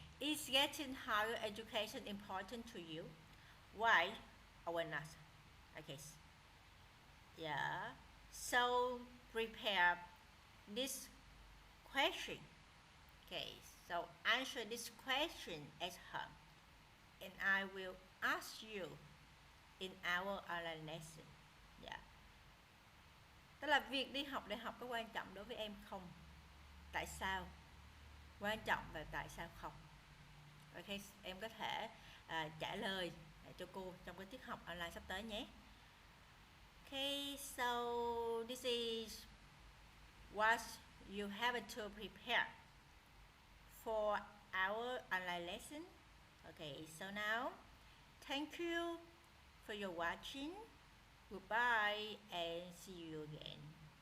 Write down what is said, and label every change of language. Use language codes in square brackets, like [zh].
[en] Is getting higher education important to you? Why or not? Okay. Yeah. So prepare this question. Okay. So answer this question at home, and I will ask you in our online lesson. Yeah. [vi] Tức là việc đi học đại học có quan trọng đối với em không? Tại sao? Quan trọng và tại sao không? Ok, em có thể trả lời cho cô trong cái tiết học online sắp tới nhé. [en] Okay, so this is what you have to prepare for our online lesson. Okay, so now, thank you for your watching. Goodbye and see you again.